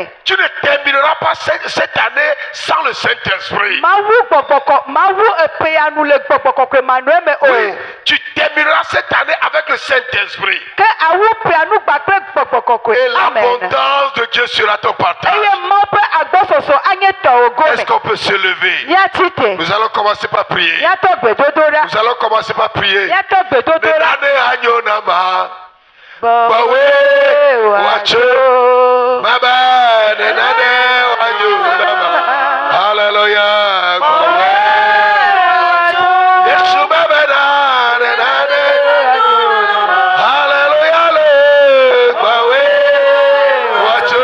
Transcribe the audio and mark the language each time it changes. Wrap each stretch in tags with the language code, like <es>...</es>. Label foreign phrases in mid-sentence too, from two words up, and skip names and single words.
<fr>Tu ne termineras pas cette année sans le Saint-Esprit.</fr> <ee>Mawu epe ya nu le gbɔgbɔ kɔkɔe manɔe me</ee> <fr>Oui,</fr> <ee>o.</ee> <fr>tu termineras cette année avec le Saint-Esprit.</fr> <ee>Ke awu pe anu gba kple gbɔgbɔ</ee> <fr>Et</fr> <ee>kɔkɔe. Amen.</ee> <fr>l'abondance de Dieu sera ton partage.</fr> <ee>Eye mawu ƒe agbɔsɔsɔ anye tɔwò</ee> <fr>Est-ce</fr> <ee>gome.</ee> <fr>qu'on peut se lever?</fr> <ee>Míati te.</ee> <fr>Nous allons commencer par prier.</fr> <ee>Míatɔ gbedodo ɖa.</ee> <fr>Nous allons commencer par prier.</fr> <ee>Míatɔ gbedodo ɖa. Nenane anyonama. Bɔwe wacho. Baba nenane anyonama. Hallelujah. Yesu baba nenane. Hallelujah. Bawe wacho.</ee>